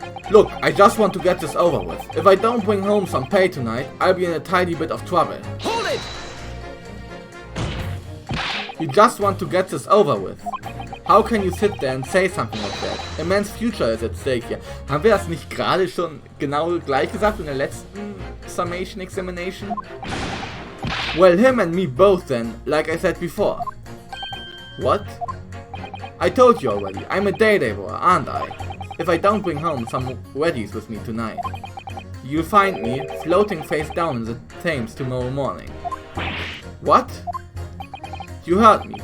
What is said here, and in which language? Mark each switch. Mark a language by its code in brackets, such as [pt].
[en] Look, I just want to get this over with. If I don't bring home some pay tonight, I'll be in a tiny bit of trouble. Hold it! You just want to get this over with. How can you sit there and say something like that? A man's future is at stake here. [de] Haben wir das nicht gerade schon genau gleich gesagt in der letzten Summation Examination? [en] Well, him and me both then, like I said before. What? I told you already, I'm a day laborer, aren't I? If I don't bring home some weddies with me tonight, you'll find me floating face down in the Thames tomorrow morning. What? You heard me.